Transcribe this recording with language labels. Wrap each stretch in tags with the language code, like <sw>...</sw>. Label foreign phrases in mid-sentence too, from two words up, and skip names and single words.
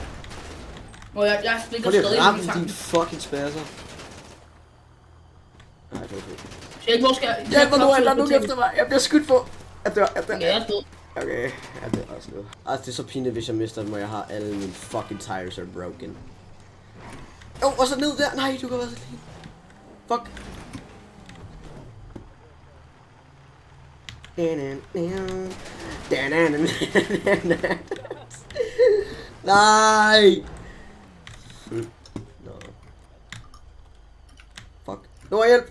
<da>Hvor jeg splitter Prøv lige stadig at ramme i tanken. din fucking spasser. Nej, det var okay. Sjæl, hvor skal jeg... Hjælp mig nu, eller nu efter mig. Jeg bliver skudt på. Jeg dør. Ja, jeg er død. Okay, jeg dør også nu. Altså, det er så pinligt, hvis jeg mister dem, og jeg har alle mine</da> <en>fucking tires are broken.</en> <da>Og så ned der. Nej, du kan være så clean. Fuck. Nej. Nå. Fuck. Nu er hjælp.</da>